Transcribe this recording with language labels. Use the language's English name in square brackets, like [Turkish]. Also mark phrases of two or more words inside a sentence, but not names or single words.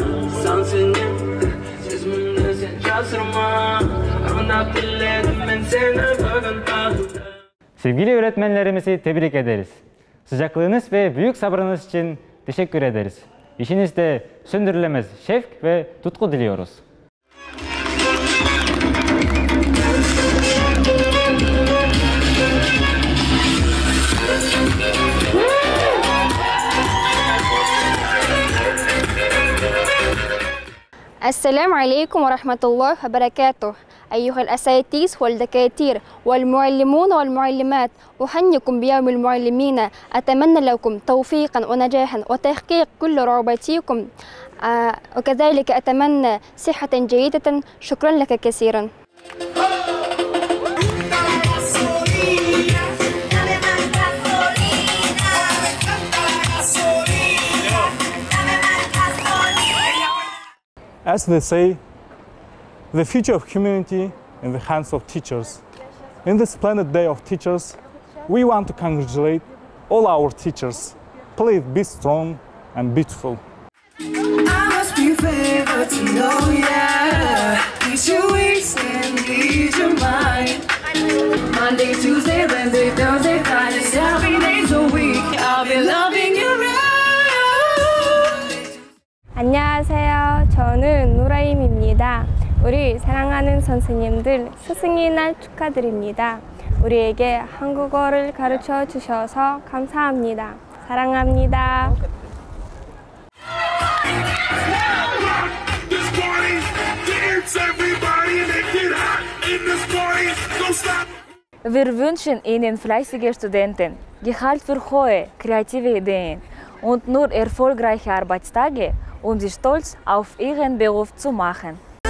[Turkish] Sen senin sözümde sen yazırma. Sevgili öğretmenlerimizi tebrik ederiz. Sıcaklığınız ve büyük sabrınız için teşekkür ederiz. İşinizde söndürülemez şevk ve tutku diliyoruz. [Arabic] السلام عليكم ورحمة الله وبركاته. أيها الأساتذة والدكاترة والمعلمون والمعلمات، أهنئكم بيوم المعلمين. أتمنى لكم توفيقا ونجاحا وتحقيق كل رغباتكم، وكذلك أتمنى صحة جيدة. شكرا لك كثيرا. [English] As they say, the future of humanity in the hands of teachers. In this splendid day of teachers, we want to congratulate all our teachers. Please be strong and beautiful. I must be favored to know ya. Ease your weeks and ease your mind. Monday, Tuesday, Wednesday, Thursday, Friday, 7 days a week. I'll be loving you right. [Korean] 안녕하세요. 저는 누라임입니다. 우리 사랑하는 선생님들 스승의 날 축하드립니다. 우리에게 한국어를 가르쳐 주셔서 감사합니다. 사랑합니다. [German] Wir wünschen Ihnen fleißige Studenten, Gehalt für hohe, kreative Ideen und nur erfolgreiche Arbeitstage, um Sie stolz auf Ihren Beruf zu machen.